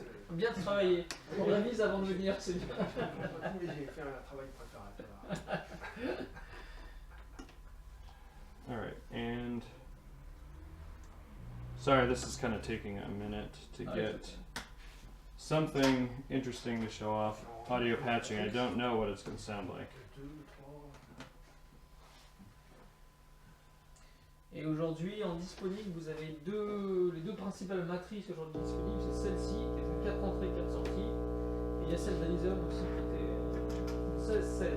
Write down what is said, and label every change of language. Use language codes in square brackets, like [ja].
[fr] Bien travaillé. On révise avant de venir, c'est bien. J'ai fait un travail préparatoire. [en] Alright, and sorry, this is kind of taking a minute to get something interesting to show off. Audio patching, I don't know what it's going to sound like. [fr] Et aujourd'hui, en disponible, vous avez les deux principales matrices aujourd'hui disponibles. C'est celle-ci, qui est 4 entrées, 4 sorties. Et il y a celle d'Alison aussi, qui était 16-16.